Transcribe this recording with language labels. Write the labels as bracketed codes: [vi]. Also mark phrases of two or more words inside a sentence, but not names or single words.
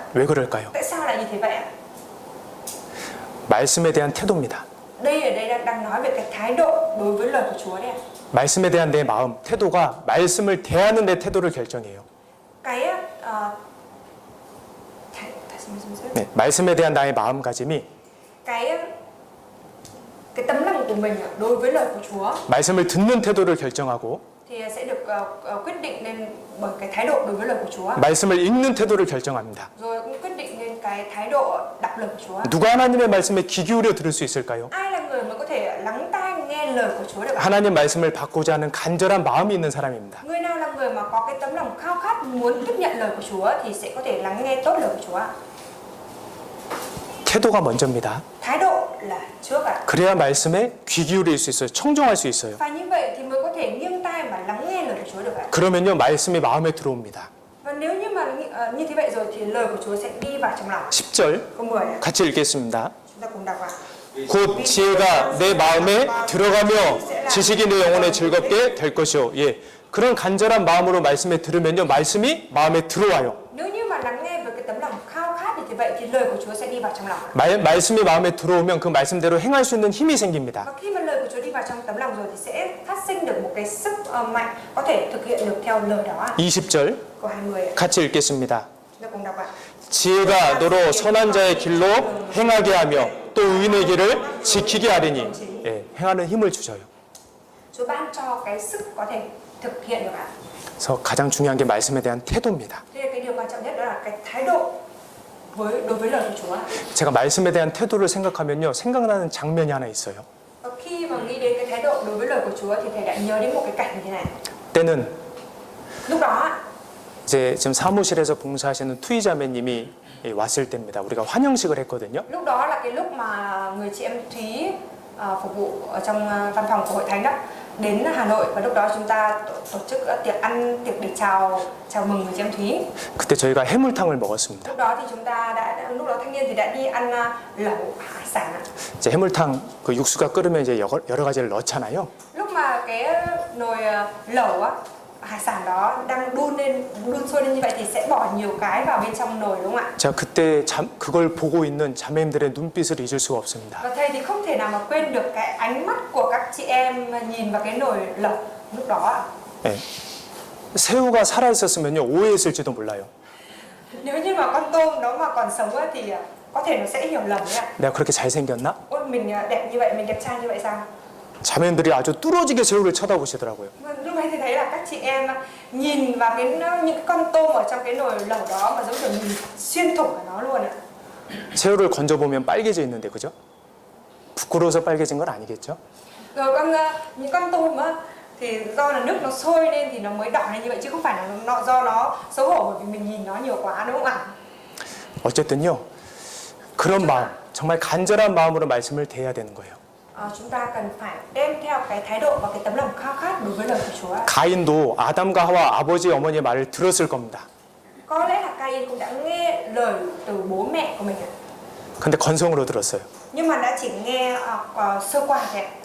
[ko] 왜 그럴까요? [vi] Tại sao lại như thế vậy ạ? [ko] 말씀에 대한 태도입니다. [vi] Đây ở đây đang nói về cái thái độ đối với lời của Chúa đấy ạ. [ko] 말씀에 대한 내 마음, 태도가 말씀을 대하는 내 태도를 결정해요. [vi] Cái [ko] 네, 말씀에 대한 나의 마음가짐이 [vi] cái tấm lòng của mình đối với lời của Chúa [ko] 말씀을 듣는 태도를 결정하고 [vi] thì sẽ được quyết định nên bởi cái thái độ đối với lời của Chúa. [ko] 말씀을 읽는 태도를 결정합니다. [vi] Rồi cũng quyết định nên cái thái độ đọc lời của Chúa. [ko] 누가 하나님의 말씀에 귀 기울여 들을 수 있을까요? [vi] Ai là người mà có thể lắng tai nghe lời của Chúa được ạ? [ko] 하나님 말씀을 받고자 하는 간절한 마음이 있는 사람입니다. [vi] Người nào là người mà có cái tấm lòng khao khát muốn tiếp nhận lời của Chúa thì sẽ có thể lắng nghe tốt lời của Chúa. [ko] 태도가 먼저입니다. [vi] Thái độ là trước ạ. [ko] 그래야 말씀에 귀 기울일 수 있어요. 청정할 수 있어요. [vi] Và như vậy thì mới có thể nghiêng tai và lắng nghe lời của Chúa được ạ. [ko] 그러면요, 말씀이 마음에 들어옵니다. [vi] Và nếu như mà như thế vậy rồi thì lời của Chúa sẽ đi vào trong lòng. [ko] 10절 [vi] Câu 10 ạ. [ko] 같이 읽겠습니다. [vi] Chúng ta cùng đọc ạ. [ko] 곧 지혜가 내 마음에 들어가며 지식이 내 영혼에 즐겁게 될 것이요. 예, 그런 간절한 마음으로 말씀에 들으면요, 말씀이 마음에 들어와요. [vi] Nếu như mà lắng nghe với cái tấm lòng khao khát như vậy thì lời của Chúa sẽ đi vào trong lòng. [ko] 말씀이 마음에 들어오면 그 말씀대로 행할 수 있는 힘이 생깁니다. [vi] Và khi mà lời của Chúa đi vào trong tấm lòng rồi thì sẽ phát sinh được một cái sức mạnh có thể thực hiện được theo lời đó. [ko] 20절 [vi] Câu 20 ạ. [ko] 같이 읽겠습니다. [vi] Chúng ta cùng đọc ạ. [ko] 지혜가 너로 선한 자의 길로 행하게 하며 또 의인의 길을 지키게 하리니. 예, 행하는 힘을 주셔요. [vi] Chúa ban cho cái sức có thể thực hiện được ạ. [ko] 그래서 가장 중요한 게 말씀에 대한 태도입니다. [vi] Thế là cái điều quan trọng nhất đó là cái thái độ đối với lời của Chúa. [ko] 제가 말씀에 대한 태도를 생각하면요, 생각나는 장면이 하나 있어요. [vi] Và khi mà nghĩ đến cái thái độ đối với lời của Chúa thì thầy đã nhớ đến một cái cảnh như thế này. [ko] 때는 [vi] Lúc đó [ko] 이제 지금 사무실에서 봉사하시는 투이자매님이 왔을 때입니다. 우리가 환영식을 했거든요. [vi] lúc đó là cái lúc mà người chị em Thúy phục vụ ở trong văn phòng của hội thánh đó đến Hà Nội và lúc đó chúng ta tổ chức tiệc để chào mừng người chị em Thúy. [ko] 그때 저희가 해물탕을 먹었습니다. [vi] Lúc đó thì chúng ta lúc đó thanh niên thì đã đi ăn lẩu hải sản ạ. [ko] 이제 해물탕 그 육수가 끓으면 이제 여러 가지를 넣잖아요. [vi] Lúc mà cái nồi lẩu á, hải sản đó đang đun sôi lên như vậy thì sẽ bỏ nhiều cái vào bên trong nồi đúng không ạ? [ko] 제가 그때 그걸 보고 있는 자매님들의 눈빛을 잊을 수가 없습니다. [vi] Và thầy thì không thể nào mà quên được cái ánh mắt của các chị em nhìn vào cái nồi lẩu lúc đó ạ. [ko] 예. 새우가 살아 있었으면요 오해했을지도 몰라요. [vi] Nếu như mà con tôm nó mà còn sống á, thì có thể nó sẽ hiểu lầm đấy ạ. [ko] 내가 그렇게 잘생겼나? [vi] Ôi mình đẹp như vậy, mình đẹp trai như vậy sao? [ko] 자매들이 아주 뚫어지게 새우를 쳐다보시더라고요. [vi] Lúc ấy thì thấy là các chị em nhìn vào những cái con tôm ở trong cái nồi lẩu đó mà giống kiểu nhìn xuyên thủng cả nó luôn ạ. [ko] 새우를 건져보면 빨개져 있는데 그죠? 부끄러워서 빨개진 건 아니겠죠? [vi] Rồi những con tôm á thì do là nước nó sôi lên thì nó mới đỏ lên như vậy chứ không phải là nó do nó xấu hổ bởi vì mình nhìn nó nhiều quá đúng không ạ? [ko] 어쨌든요 그런 마음 정말 간절한 마음으로 말씀을 대해야 되는 거예요. [vi] Chúng ta cần phải đem theo cái thái độ và cái tấm lòng khao khát đối với lời của Chúa. [ko] 가인도 아담과 하와 아버지 어머니의 말을 들었을 겁니다. [vi] Có lẽ là Cain cũng đã nghe lời từ bố mẹ của mình ạ. [ko] 근데 건성으로 들었어요. [vi] Nhưng mà đã chỉ nghe sơ qua thôi ạ.